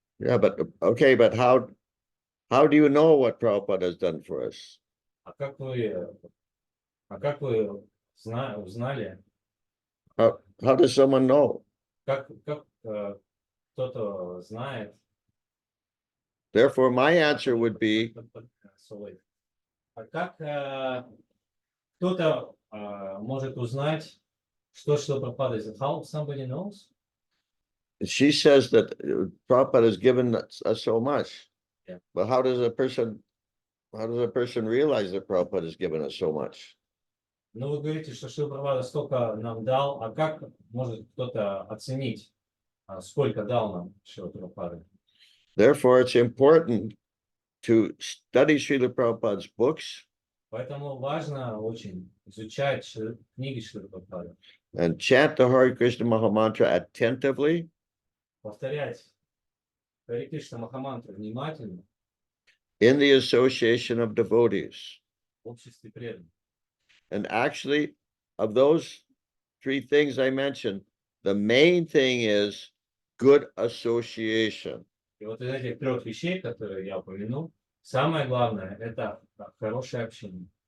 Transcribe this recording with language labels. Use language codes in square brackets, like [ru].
[en] Yeah, but okay, but how do you know what Prabhupada has done for us? [ru] А как вы узнали? [en] How does someone know? [ru] Как кто-то знает? [en] Therefore, my answer would be, [ru] А как кто-то может узнать, что Прабхупада is? [en] How somebody knows? she says that Prabhupada has given us so much. Yeah. But how does a person realize that Prabhupada has given us so much? [ru] Ну, вы говорите, что Шрила Прабхупада столько нам дал, а как может кто-то оценить, сколько дал нам Шрила Прабхупада? [en] Therefore, it's important to study Srila Prabhupada's books. [ru] Поэтому важно очень изучать книги Шрила Прабхупады. [en] And chant the Hare Krishna Mahamantra attentively. [ru] Повторять Харе Кришна Махамантру внимательно. [en] In the association of devotees. [ru] В обществе преданных. [en] And actually, of those three things I mentioned, the main thing is good association. [ru] И вот из этих трех вещей, которые я упомянул, самое главное – это хорошее общение.